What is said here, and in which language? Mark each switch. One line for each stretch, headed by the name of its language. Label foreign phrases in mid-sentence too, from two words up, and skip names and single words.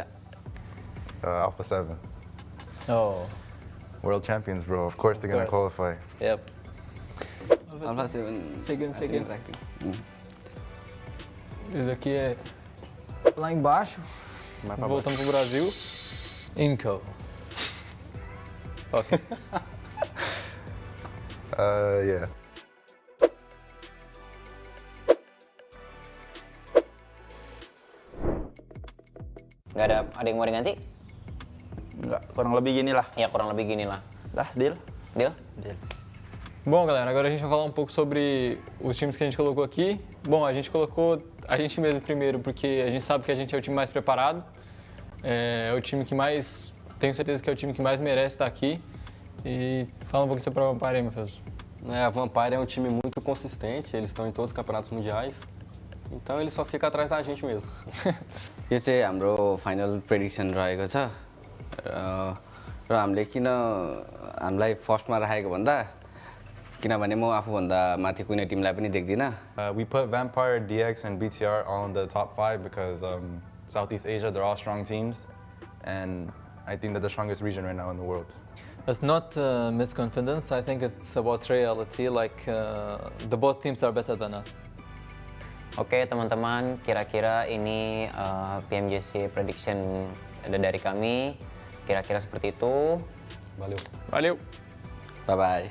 English: Alpha 7. Oh. World champions, bro. Of course they're gonna qualify. Yep. Alpha 7.
Portuguese: Segundo. Esse daqui é lá embaixo. Voltamos pro Brasil. Inco.
English: Ok. Yeah.
Indonesian: Nggak ada yang mau diganti? Enggak, kurang lebih gini lah. Ya kurang lebih gini lah. Dah,
English: deal? Deal? Deal.
Portuguese: Bom, galera, agora a gente vai falar um pouco sobre os times que a gente colocou aqui. Bom, a gente colocou a gente mesmo primeiro porque a gente sabe que a gente é o time mais preparado. É o time que mais... Tenho certeza que é o time que mais merece estar aqui. E fala um pouquinho sobre a Vampire aí, meu Deus. A Vampire é um time muito consistente, eles estão em todos os campeonatos mundiais. Então ele só fica atrás da gente mesmo.
Nepali: यो चाहिँ हाम्रो
English: final prediction
Nepali: रहेको छ र हामीले किन हामीलाई फर्स्टमा राखेको भन्दा किनभने म आफूभन्दा माथि कुनै टिमलाई पनि देख्दिनँ.
English: We put Vampire, DX, and BTR all in the top 5 because Southeast Asia, they're all strong teams. And I think they're the strongest region right now in the world. It's not misconfidence. I think it's about reality. Like the both teams are better than us.
Indonesian: Oke teman-teman, kira-kira ini PMGC prediction dari kami. Kira-kira seperti itu.
Portuguese: Valeu. Valeu.
English: Bye-bye.